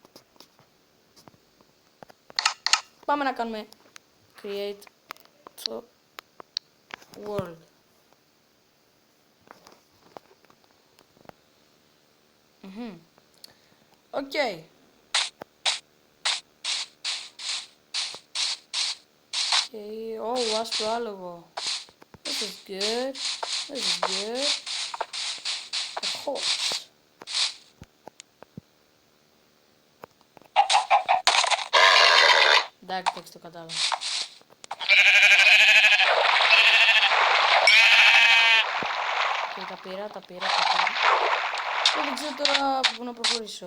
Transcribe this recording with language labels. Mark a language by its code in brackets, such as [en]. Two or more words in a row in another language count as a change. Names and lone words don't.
[el] Πάμε να κάνουμε Create το World. [en] Okay. Okay. [el] Oh, άσπρο άλογο. [en] This is good. This is good. A horse. [el] Εντάξει, το κατάλαβα. Και τα πήρα. Δεν ξέρω τώρα πού να προχωρήσω.